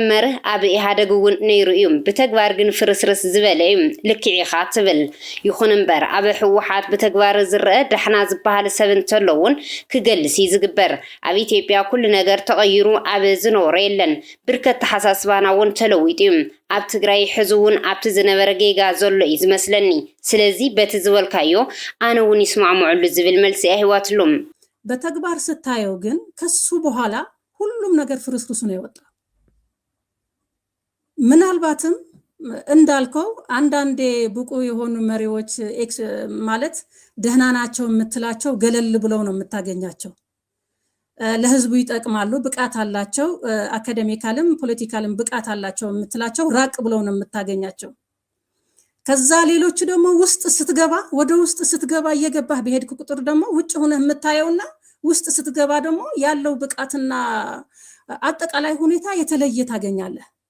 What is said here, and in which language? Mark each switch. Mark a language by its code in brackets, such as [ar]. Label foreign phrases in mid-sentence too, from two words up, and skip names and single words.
[ti] መርህ ኣብ ኢህኣደግ እውን ነይሩ እዩ ብተግባር ግን ፍርስርስ ዝበለ እዩ ልክዒኻ ትብል ይኹን እምበር ኣብ ህወሓት ብተግባር ዝረአ ዳሕና ዝበሃል ሰብ እንተለውን ክገልስ ዝግበር ኣብ ኢትዮጵያ ኩሉ ነገር ተቐይሩ ኣብ ዝነበረ የለን ብርከት ተሓሳስባና እውን ተለዊጡ እዩ ኣብ ትግራይ ሕዚ እውን ኣብቲ ዝነበረ ጌጋ ዘሎ እዩ ዝመስለኒ ስለዚ በቲ ዝበልካዮ ኣነ እውን ይስማዕምዑሉ ዝብል መልሲ ኣይህዋትሉም [am] በተግባር ስታየው ግን ከሱ በኋላ ሁሉም ነገር ፍርስርሱ ነው የወጣ ምናልባትም እንዳልከው አንዳንዴ ብቁ የሆኑ መሪዎች ማለት ደህና ናቸው የምትላቸው ገለል ብለው ነው የምታገኛቸው ለህዝቡ ይጠቅማሉ ብቃት አላቸው አካዳሚካልም ፖለቲካልም ብቃት አላቸው የምትላቸው ራቅ ብለው ነው የምታገኛቸው ከዛ ሌሎች ደግሞ ውስጥ ስትገባ ወደ ውስጥ ስትገባ እየገባህ በሄድክ ቁጥር ደግሞ ውጭ ሆነህ የምታየውና ውስጥ ስትገባ ደግሞ ያለው ብቃትና አጠቃላይ ሁኔታ የተለየ ታገኛለህ